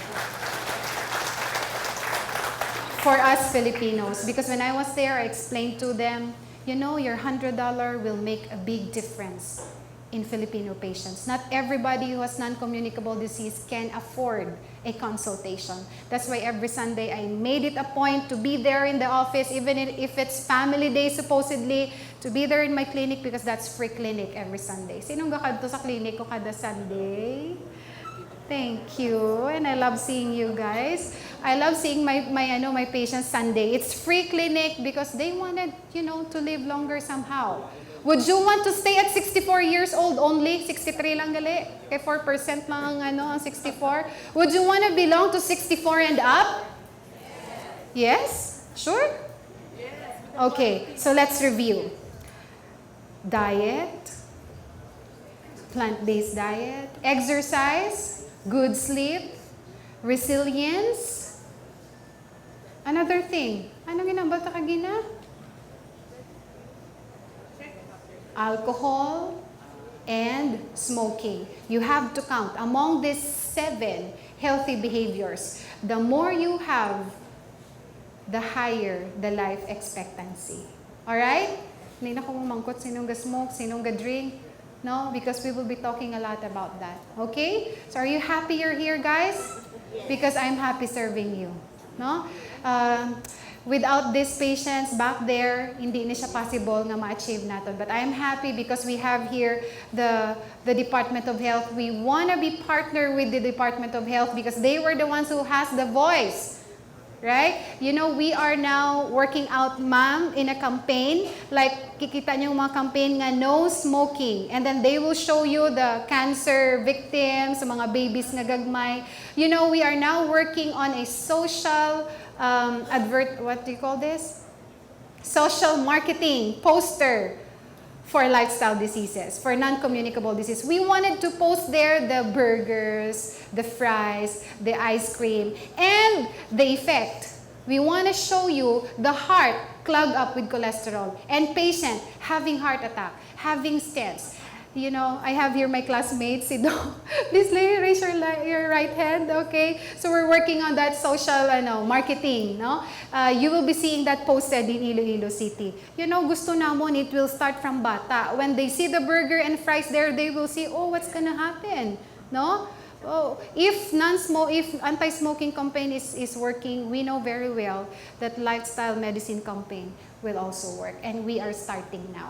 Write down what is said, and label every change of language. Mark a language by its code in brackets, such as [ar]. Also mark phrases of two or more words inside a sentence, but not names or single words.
[en] For us Filipinos, because when I was there, I explained to them, you know, your $100 will make a big difference in Filipino patients. Not everybody who has non-communicable disease can afford a consultation. That's why every Sunday I made it a point to be there in the office, even if it's family day supposedly, to be there in my clinic because that's free clinic every Sunday. [hil] Sinong gakadto sa clinic ko kada Sunday? [en] Thank you, and I love seeing you guys. I love seeing my patients Sunday. It's free clinic because they wanted, you know, to live longer somehow. Would you want to stay at 64 years old only? [hil] 63 lang gali. Kaya 4% lang ang 64. [en] Would you want to belong to 64 and up? Yes? Sure? Okay, so let's review. Diet, plant-based diet, exercise, good sleep, resilience. Another thing. [hil] Ano ginambal ta kagina? [en] Alcohol and smoking. You have to count among these 7 healthy behaviors. The more you have, the higher the life expectancy. Alright? [hil] Hindi na ko mamangkot sinong ga-smoke, sinong ga-drink. [en] No? Because we will be talking a lot about that. Okay? So are you happy you're here, guys? Because I'm happy serving you. no? Without these patients back there, [hil] hindi na siya possible nga ma-achieve natin. [en] But I'm happy because we have here the Department of Health. We want to be partner with the Department of Health because they were the ones who has the voice. Right? You know, we are now working out, ma'am, in a campaign. Like, [tl] kikita niyo yung mga campaign nga, [en] no smoking. And then they will show you the cancer victims, [hil] mga babies nga gagmay. [en] You know, we are now working on a social what do you call this? Social marketing poster for lifestyle diseases, for non-communicable disease. We wanted to post there the burgers, the fries, the ice cream, and the effect. We want to show you the heart clogged up with cholesterol and patient having heart attack, having stents. You know, I have here my classmates. Please raise your right hand, okay? So we're working on that social marketing, no? You will be seeing that posted in Iloilo City. You know, [hil] gusto namon, [en] it will start from bata. When they see the burger and fries there, they will see, oh, what's gonna happen, no? Oh, if anti-smoking campaign is working, we know very well that lifestyle medicine campaign will also work, and we are starting now.